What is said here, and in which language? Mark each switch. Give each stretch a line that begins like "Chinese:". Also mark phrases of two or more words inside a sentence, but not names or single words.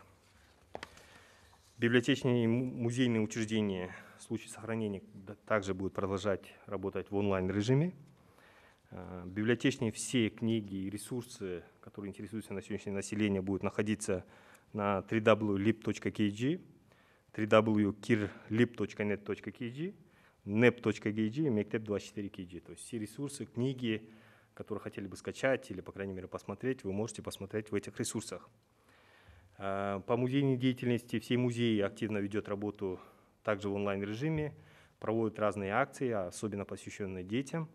Russian: Библиотечные и музейные учреждения в случае сохранения также будут продолжать работать в онлайн-режиме. Библиотечные все книги и ресурсы, которые интересуются на сегодняшний день населения, будут находиться на www.lib.kg, www.kirlib.net.kg, nep.kg и mektep24kg. То есть все ресурсы, книги, которые хотели бы скачать или, по крайней мере, посмотреть, вы можете посмотреть в этих ресурсах. По музейной деятельности все музеи активно ведет работу также в онлайн-режиме, проводят разные акции, особенно посвященные детям.